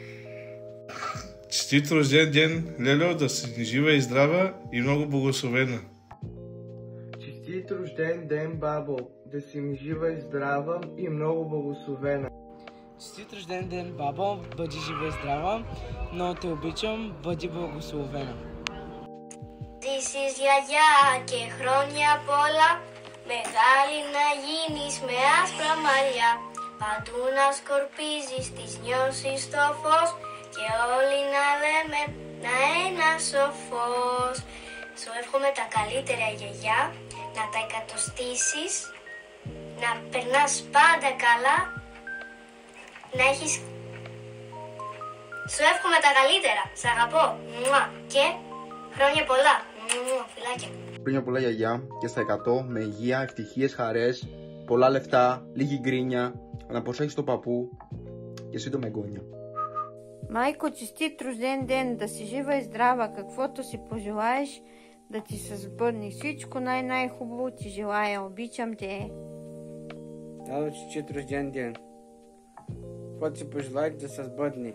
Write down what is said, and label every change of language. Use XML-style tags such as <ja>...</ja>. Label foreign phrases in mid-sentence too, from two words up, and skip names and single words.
<bg>Честит рожден ден, Лело, да си жива и здрава и много благословена. Честит рожден ден, бабо, да си ми жива и здрава и много благословена. Честит рожден ден, бабо, бъди жива и здрава, много те обичам, бъди благословена. Ти си</bg> <el>γιαγιά και χρόνια πολλά, μεγάλη να γίνεις με άσπρα μαλλιά, παντού να σκορπίζεις τις νιώσεις στο φως και όλοι να λέμε να ένας ο φως. Σου εύχομαι τα καλύτερα, γιαγιά, να τα εκατοστήσεις, να περνάς πάντα καλά, να έχεις... Σου εύχομαι τα καλύτερα, σ' αγαπώ, μουα, και χρόνια πολλά. Φιλάκια. Χρόνια πολλά, γιαγιά, και στα 100 με υγεία, ευτυχίες, χαρές, πολλά λεφτά, λίγη γκρίνια, να προσέχεις τον παππού και σύντομα εγγόνια.</el> <bg>Майко, честит рожден ден, да си жива и здрава, каквото си пожелаеш, да ти се сбъдне. Всичко най-хубаво ти желая, обичам те. Ало, честит рожден ден. Каквото си пожелаеш да се сбъдне.</bg>